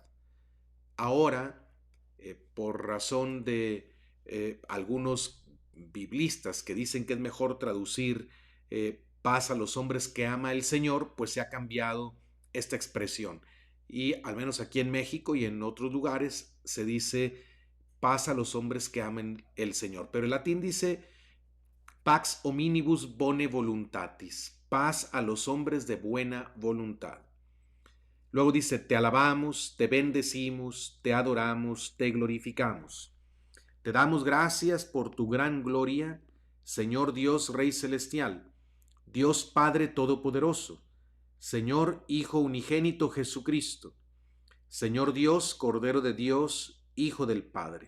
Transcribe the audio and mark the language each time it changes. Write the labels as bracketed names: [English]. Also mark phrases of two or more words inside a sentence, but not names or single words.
[Spanish] Ahora, por razón de algunos biblistas que dicen que es mejor traducir paz a los hombres que ama el Señor, pues se ha cambiado esta expresión. Y al menos aquí en México y en otros lugares se dice paz a los hombres que amen el Señor. Pero el latín dice [Latin] pax hominibus bone voluntatis, [Spanish] paz a los hombres de buena voluntad. Luego dice, te alabamos, te bendecimos, te adoramos, te glorificamos. Te damos gracias por tu gran gloria, Señor Dios Rey Celestial, Dios Padre Todopoderoso, Señor Hijo Unigénito Jesucristo, Señor Dios, Cordero de Dios, Hijo del Padre.